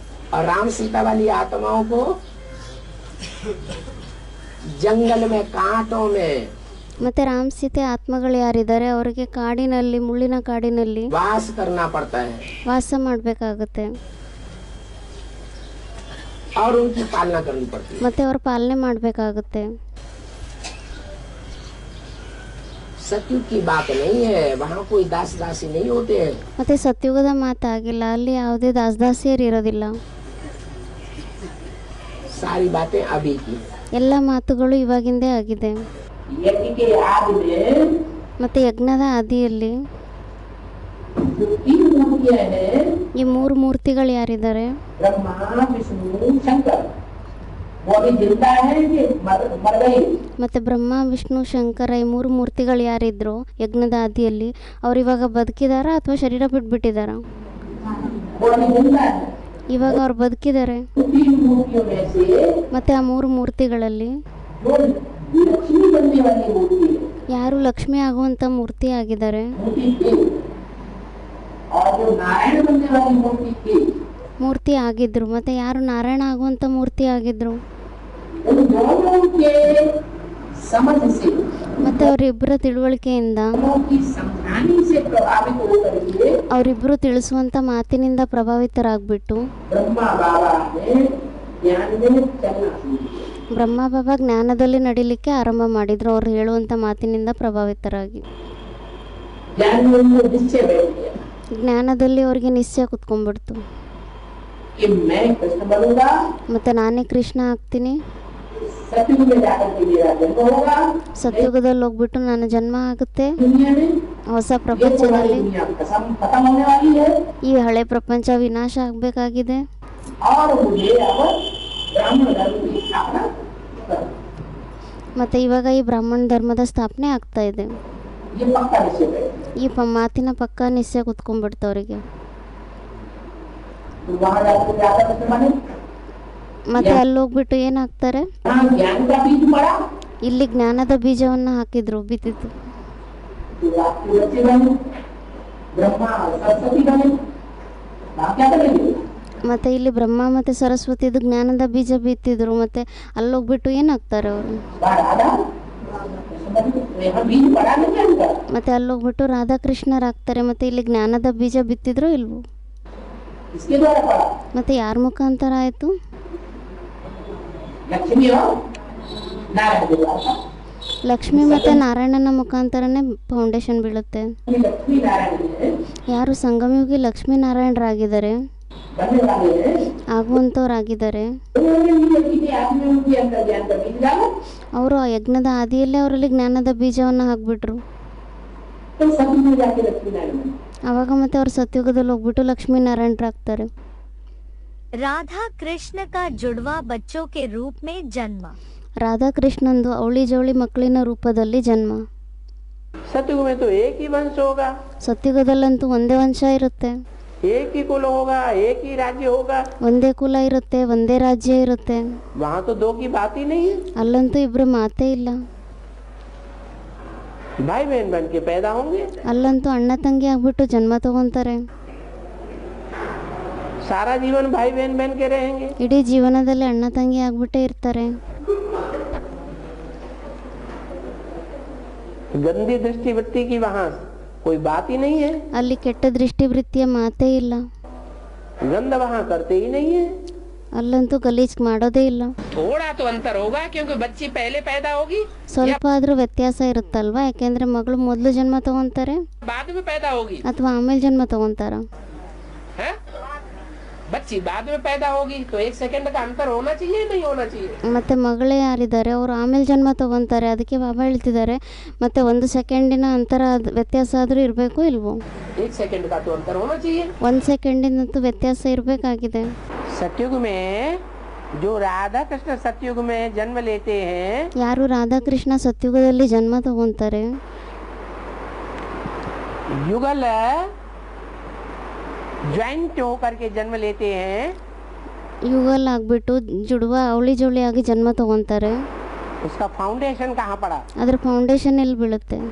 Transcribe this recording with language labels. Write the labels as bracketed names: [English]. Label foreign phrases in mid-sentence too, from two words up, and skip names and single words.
[Hindi] और राम सीता वाली आत्माओं को जंगल में कांटों में [Kannada] ಮತ್ತೆ ರಾಮ್ ಸೀತೆ ಆತ್ಮಗಳು ಯಾರಿದ್ದಾರೆ ಅವರಿಗೆ ಕಾಡಿನಲ್ಲಿ ಮುಳ್ಳಿನ ಕಾಡಿನಲ್ಲಿ [Hindi] वास करना पड़ता है [Kannada] ವಾಸ ಮಾಡಬೇಕಾಗುತ್ತೆ [Hindi] और उनकी पालना करनी पड़ती है। [Kannada] ಮತ್ತೆ ಅವರ ಪಾಲನೆ ಮಾಡಬೇಕಾಗುತ್ತೆ। [Hindi] सतयुग की बात नहीं है, वहाँ कोई दास दासी नहीं होते हैं। [Kannada] ಮತ್ತೆ ಸತ್ಯುಗದ ಮಾತಾಗಿಲ್ಲ, ಅಲ್ಲಿ ಯಾವುದೇ ದಾಸದಾಸಿಯರು ಇರೋದಿಲ್ಲ। [Hindi] सारी बातें अभी की [Kannada] ಎಲ್ಲ ಮಾತುಗಳು ಇವಾಗಿಂದೇ ಆಗಿದೆ। [Hindi] यज्ञ के आदि में [Kannada] ಮತ್ತೆ ಯಜ್ಞದ ಆದಿಯಲ್ಲಿ [Hindi] जो तीन मूर्तियां हैं, [Kannada] ಈ ಮೂರು ಮೂರ್ತಿಗಳು ಯಾರಿದ್ದಾರೆ? [Hindi] ब्रह्मा विष्णु शंकर, वो अभी जिंदा है कि मर गए? [Kannada] ಮತ್ತೆ ಬ್ರಹ್ಮ ವಿಷ್ಣು ಶಂಕರ ಈ ಮೂರು ಮೂರ್ತಿಗಳು ಯಾರಿದ್ರು ಯಜ್ಞದ ಆದಿಯಲ್ಲಿ ಅವ್ರು ಇವಾಗ ಬದುಕಿದಾರಾ ಅಥವಾ ಶರೀರ ಬಿಟ್ಬಿಟ್ಟಿದಾರ? [Hindi] वो अभी जिंदा है। [Kannada] ಇವಾಗ ಅವ್ರು ಬದುಕಿದ್ದಾರೆ। [Hindi] तीन मूर्तियों में से [Kannada] ಮತ್ತೆ ಆ ಮೂರು ಮೂರ್ತಿಗಳಲ್ಲಿ [Hindi] जो लक्ष्मी बनने वाली मूर्ति है, [Kannada] ಯಾರು ಲಕ್ಷ್ಮಿ ಆಗುವಂತ ಮೂರ್ತಿ ಆಗಿದ್ದಾರೆ, [Hindi] मूर्ति थी, और जो नारायण बनने वाली मूर्ति थी, [Kannada] ಮೂರ್ತಿ ಆಗಿದ್ರು। ಮತ್ತೆ ಯಾರು ನಾರಾಯಣ ಆಗುವಂತ ಮೂರ್ತಿ ಆಗಿದ್ರು। [Hindi] उन दोनों के समझ से, [Kannada] ಮತ್ತೆ ಅವರಿಬ್ಬರ ತಿಳುವಳಿಕೆಯಿಂದ [Hindi] दोनों की समझाने से प्रभावित होकर के [Kannada] ಅವರಿಬ್ಬರು ತಿಳಿಸುವಂತ ಮಾತಿನಿಂದ ಪ್ರಭಾವಿತರಾಗ್ಬಿಟ್ಟು [Hindi] ब्रह्मा बाबा ने ज्ञान में चलना शुरू किया। [Kannada] ಬ್ರಹ್ಮ ಬಾಬಾ ಜ್ಞಾನದಲ್ಲಿ ನಡಿಲಿಕ್ಕೆ ಆರಂಭ ಮಾಡಿದ್ರು, ಅವ್ರು ಹೇಳುವಂತ ಮಾತಿನಿಂದ ಪ್ರಭಾವಿತರಾಗಿ। [Hindi] ज्ञान में उनको निश्चय बैठ गया [Kannada] ಜ್ಞಾನದಲ್ಲಿ ಅವ್ರಿಗೆ ನಿಶ್ಚಯ ಕುತ್ಕೊಂಡ್ಬಿಡ್ತು, [Hindi] कि मैं कृष्ण बनूंगा, [Kannada] ಮತ್ತೆ नाನೇ ಕೃಷ್ಣ ಆಗ್ತೀನಿ, [Hindi] सतयुग में जाकर के मेरा जन्म होगा, [Kannada] ಸತ್ಯುಗದಲ್ಲಿ ಹೋಗ್ಬಿಟ್ಟು ನನ್ನ ಜನ್ಮ ಆಗುತ್ತೆ, [Hindi] दुनिया में [Kannada] ಹೊಸ [Hindi] ये पुरानी [Kannada] ಪ್ರಪಂಚದಲ್ಲಿ [Hindi] दुनिया खत्म होने वाली है, [Kannada] ಈ ಹಳೆ ಪ್ರಪಂಚ ವಿನಾಶ ಆಗ್ಬೇಕಾಗಿದೆ। [Hindi] और मुझे अब ब्राह्मण धर्म की स्थापना करनी। [Kannada] ಮತ್ತೆ ಇವಾಗ ಈ ಬ್ರಾಹ್ಮಣ ಧರ್ಮದ ಸ್ಥಾಪನೆ ಆಗ್ತಾ ಇದೆ। [Hindi] ये पक्का निश्चय बैठ [Kannada] ಈ ಮಾತಿನ ಪಕ್ಕ ನಿಶ್ಚಯ ಕುತ್ಕೊಂಡ್ಬಿಡ್ತು ಅವರಿಗೆ। [Hindi] तो वहाँ जाकर जाकर कृष्ण बने, [Kannada] ಮತ್ತೆ ಅಲ್ಲಿ ಹೋಗ್ಬಿಟ್ಟು ಏನಾಗ್ತಾರೆ, [Hindi] वहाँ ज्ञान का बीज पड़ा, [Kannada] ಇಲ್ಲಿ ಜ್ಞಾನದ ಬೀಜವನ್ನ ಹಾಕಿದ್ರು, ಬಿತ್ತಿತ್ತು। [Hindi] तो आपके बच्चे बने, ब्रह्मा और सरस्वती बने, आप क्या करेंगे? [Kannada] ಮತ್ತೆ ಇಲ್ಲಿ ಬ್ರಹ್ಮ ಮತ್ತೆ ಸರಸ್ವತಿದು ಜ್ಞಾನದ ಬೀಜ ಬಿತ್ತಿದ್ರು, ಮತ್ತೆ ಅಲ್ಲಿ ಹೋಗ್ಬಿಟ್ಟು ಏನಾಗ್ತಾರೆ ಅವರು, [Hindi] राधा यहाँ बीज पड़ा नहीं ज्ञान का, [Kannada] ಮತ್ತೆ ಅಲ್ಲಿ ಹೋಗ್ಬಿಟ್ಟು ರಾಧಾಕೃಷ್ಣರಾಗ್ತಾರೆ। ಮತ್ತೆ ಇಲ್ಲಿ ಜ್ಞಾನದ ಬೀಜ ಬಿತ್ತಿದ್ರು ಇಲ್ವೋ, [Hindi] इसके द्वारा पड़ा [Kannada] ಮತ್ತೆ ಯಾರ ಮುಖಾಂತರ ಆಯ್ತು? [Hindi] लक्ष्मी और नारायण के द्वारा। [Kannada] ಲಕ್ಷ್ಮಿ ಮತ್ತೆ ನಾರಾಯಣನ ಮುಖಾಂತರನೇ ಫೌಂಡೇಶನ್ ಬೀಳುತ್ತೆ। [Hindi] लक्ष्मी नारायण है, [Kannada] ಯಾರು ಸಂಗಮಯುಗಿ ಲಕ್ಷ್ಮೀ ನಾರಾಯಣರಾಗಿದ್ದಾರೆ, [Hindi] बनने वाले हैं, [Kannada] ಆಗುವಂತವ್ರಾಗಿದ್ದಾರೆ, [Hindi] उन्होंने भी यज्ञ के आदि में उनके अंदर ज्ञान का बीज डाला, [Kannada] ಅವರು ಆ ಯಜ್ಞದ ಆದಿಯಲ್ಲೇ ಅವರಲ್ಲಿ ಜ್ಞಾನದ ಬೀಜವನ್ನ ಹಾಕ್ಬಿಟ್ರು। [Hindi] तो सतयुग में जाके लक्ष्मी नारायण बने। [Kannada] ಅವಾಗ ಮತ್ತೆ ಅವ್ರು ಸತ್ಯುಗದಲ್ಲಿ ಹೋಗ್ಬಿಟ್ಟು ಲಕ್ಷ್ಮೀ ನಾರಾಯಣರಾಗ್ತಾರೆ। [Hindi] राधा कृष्ण का जुड़वा बच्चों के रूप में जन्म। [Kannada] ರಾಧಾಕೃಷ್ಣಂದು ಅವಳಿ ಜವಳಿ ಮಕ್ಕಳಿನ ರೂಪದಲ್ಲಿ ಜನ್ಮ। [Hindi] सतयुग में तो एक ही वंश होगा, [Kannada] ಸತ್ಯುಗದಲ್ಲಂತೂ ಒಂದೇ ವಂಶ ಇರುತ್ತೆ, [Hindi] एक ही कुल होगा, एक ही राज्य होगा, [Kannada] ಒಂದೇ ಕುಲ ಇರುತ್ತೆ, ಒಂದೇ ರಾಜ್ಯ ಇರುತ್ತೆ। [Hindi] वहाँ तो दो की बात ही नहीं है। [Kannada] ಅಲ್ಲಂತೂ ಇಬ್ರು ಮಾತೇ ಇಲ್ಲ, [Hindi] भाई बहन बन के पैदा होंगे, [Kannada] ಅಲ್ಲಂತೂ ಅಣ್ಣ ತಂಗಿ ಆಗ್ಬಿಟ್ಟು ಜನ್ಮ ತಗೊಂತಾರೆ, [Hindi] सारा जीवन भाई बहन बन के रहेंगे। [Kannada] ಇಡೀ ಜೀವನದಲ್ಲಿ ಅಣ್ಣ ತಂಗಿ ಆಗ್ಬಿಟ್ಟೇ ಇರ್ತಾರೆ। [Hindi] गंदी दृष्टिवृत्ति की वहाँ कोई बात ही नहीं है, [Kannada] ಅಲ್ಲಿ ಕೆಟ್ಟ ದೃಷ್ಟಿವೃತ್ತಿಯ ಮಾತೇ ಇಲ್ಲ, [Hindi] गंद वहाँ करते ही नहीं है। [Kannada] ಅಲ್ಲಂತೂ ಗಲೀಜ್ ಮಾಡೋದೇ ಇಲ್ಲ। [Hindi] थोड़ा तो अंतर होगा क्योंकि बच्ची पहले पैदा होगी, [Kannada] ಸ್ವಲ್ಪ ಆದ್ರೂ ವ್ಯತ್ಯಾಸ ಇರುತ್ತಲ್ವಾ, ಯಾಕೆಂದ್ರೆ ಮಗಳು ಮೊದಲು ಜನ್ಮ ತಗೊಂತಾರೆ [Hindi] बाद में पैदा होगी, [Kannada] ಅಥವಾ ಆಮೇಲೆ ಜನ್ಮ ತಗೊಂತಾರ। [Hindi] है? बच्ची बाद में पैदा होगी तो एक सेकंड का अंतर होना चाहिए, नहीं होना चाहिए? [Kannada] ಮತ್ತೆ ಮಗಳೇ ಯಾರಿದ್ದಾರೆ ಅವರು ಆಮೇಲೆ ಜನ್ಮ ತಗೊಂತಾರೆ, ಅದಕ್ಕೆ ಬಾಬಾ ಹೇಳ್ತಿದ್ದಾರೆ ಮತ್ತೆ 1 ಸೆಕೆಂಡಿನ ಅಂತರ ವ್ಯತ್ಯಾಸ ಆದ್ರೂ ಇರಬೇಕು ಇಲ್ವೋ? [Hindi] एक सेकंड का तो अंतर होना चाहिए। [Kannada] 1 ಸೆಕೆಂಡಿನಂತೂ ವ್ಯತ್ಯಾಸ ಇರಬೇಕಾಗಿದೆ। [Hindi] सतयुग में जो राधा कृष्ण सतयुग में जन्म लेते हैं, [Kannada] ಯಾರು ರಾಧಾಕೃಷ್ಣ ಸತ್ಯುಗದಲ್ಲಿ ಜನ್ಮ ತಗೊಂತಾರೆ, [Hindi] युगल ज्वाइंट होकर के जन्म लेते हैं, [Kannada] ಯುಗಲ್ ಆಗ್ಬಿಟ್ಟು ಜುಡುವ ಅವಳಿ ಜವಳಿ ಆಗಿ ಜನ್ಮ ತಗೊಂತಾರೆ, [Hindi] उसका फाउंडेशन कहाँ पड़ा? [Kannada] ಅದ್ರ ಫೌಂಡೇಶನ್ ಎಲ್ಲಿ ಬೀಳುತ್ತೆ?